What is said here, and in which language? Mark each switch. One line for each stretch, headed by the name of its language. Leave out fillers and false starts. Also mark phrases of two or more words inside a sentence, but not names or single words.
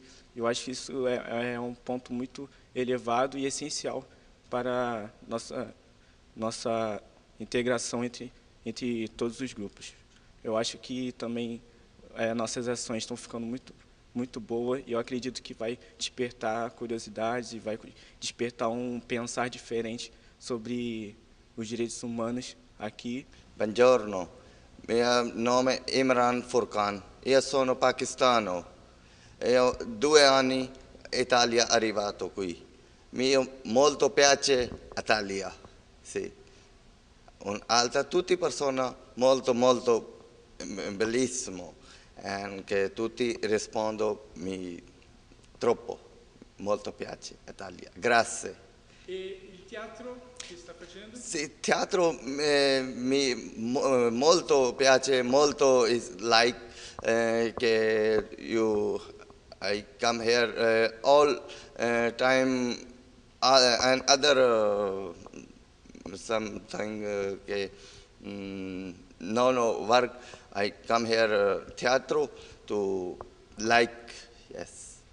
Portuguese: Eu acho que isso é um ponto muito elevado e essencial para nossa integração entre todos os grupos. Eu acho que também nossas ações estão ficando muito boas e eu acredito que vai despertar curiosidades e vai despertar um pensar diferente sobre os direitos humanos aqui.
Italian: Buongiorno, mio nome è Imran Furkan, io sono pakistano e ho 2 anni in Italia arrivato qui. Mi molto piace Italia, sì. Un'altra, tutte persone molto bellissimo. e che tutti rispondono troppo, molto piace Italia. Grazie. E il teatro che sta facendo? Sì, teatro molto piace, molto
English: is like che I come here all time and other something che no work. I come here teatro to like, yes.